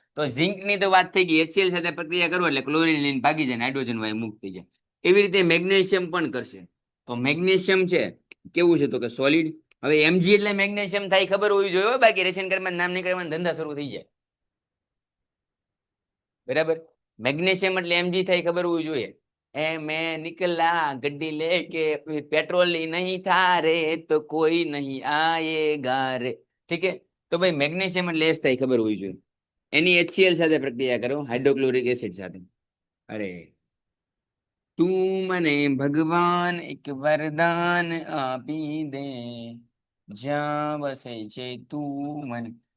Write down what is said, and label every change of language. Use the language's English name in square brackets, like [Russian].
[Gujarati] તો ઝિંક ની તો વાત થઈ ગઈ, HCl સાથે પ્રક્રિયા કરો એટલે ક્લોરીન લઈને ભાગી જાય, હાઇડ્રોજન વાયુ મુક્ત થઈ જાય. એવી રીતે મેગ્નેશિયમ પણ કરશે. તો મેગ્નેશિયમ છે કેવું છે તો કે સોલિડ. હવે Mg એટલે મેગ્નેશિયમ થાય ખબર હોવી જોઈએ, બાકી રેશન કાર્ડમાં નામ નીકળવાના ધંધા શરૂ થઈ જાય. બરાબર, મેગ્નેશિયમ એટલે Mg થાય ખબર હોવી જોઈએ. [Hindi] मैं निकला गड्डी लेके, पेट्रोल ही नहीं था रे तो कोई नहीं आएगा रे. ठीक है, [Gujarati] તો ભાઈ મેગ્નેશિયમ એટલે એસ થાય ખબર હોવી જોઈએ. એની HCl સાથે પ્રક્રિયા કરો, હાઇડ્રોક્લોરિક એસિડ સાથે. અરે તું મને ભગવાન એક વરદાન આપી દે, જ્યાં વસે છે તું મને.